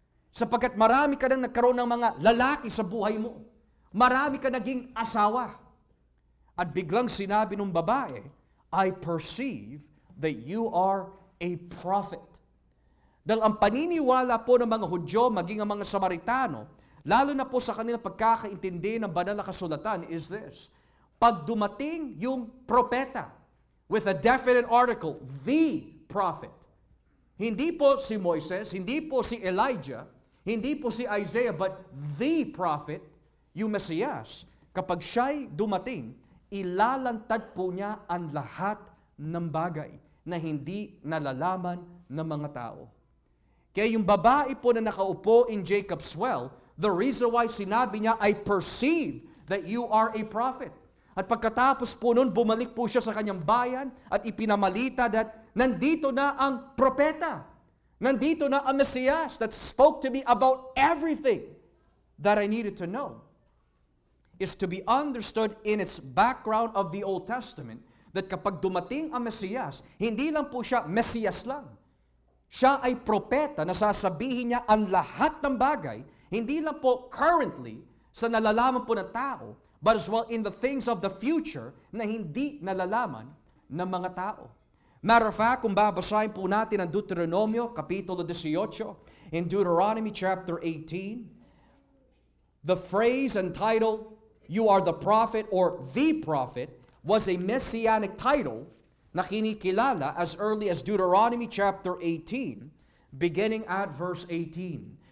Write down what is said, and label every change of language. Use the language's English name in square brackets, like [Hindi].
[Filipino] Sapagkat marami ka nang nagkaroon ng mga lalaki sa buhay mo. Marami ka naging asawa. At biglang sinabi ng babae, [English] I perceive that you are a prophet. [Filipino] Dahil ang paniniwala po ng mga Hudyo, maging ang mga Samaritano, lalo na po sa kanilang pagkakaintindi ng banal na kasulatan [English] is this. [Filipino] Pag dumating yung propeta [English] with a definite article, the prophet, [Filipino] hindi po si Moises, hindi po si Elijah, hindi po si Isaiah, [English] but the prophet, [Filipino] yung Mesiyas, kapag siya'y dumating, ilalantad po niya ang lahat ng bagay. na hindi nalalaman ng mga tao. Kaya yung babae po na nakaupo [English] in Jacob's well, the reason why [Filipino] sinabi niya, [English] I perceive that you are a prophet. [Filipino] At pagkatapos po nun, bumalik po siya sa kanyang bayan at ipinamalita that nandito na ang propeta. Nandito na ang Mesias [English] that spoke to me about everything that I needed to know. Is to be understood in its background of the Old Testament that [Filipino] kapag dumating ang Mesiyas, hindi lang po siya Mesiyas lang. Siya ay propeta na sasabihin niya ang lahat ng bagay, hindi lang po currently sa nalalaman po ng tao, [English] but as well in the things of the future [Filipino] na hindi nalalaman ng mga tao. [English] Matter of fact, [Filipino] kung babasahin po natin ang Deuteronomio, Kapitulo 18, [English] in Deuteronomy chapter 18, the phrase entitled, "You are the prophet" or "the prophet" was a messianic title [Filipino] na kinikilala [English] as early as Deuteronomy chapter 18, beginning at verse 18.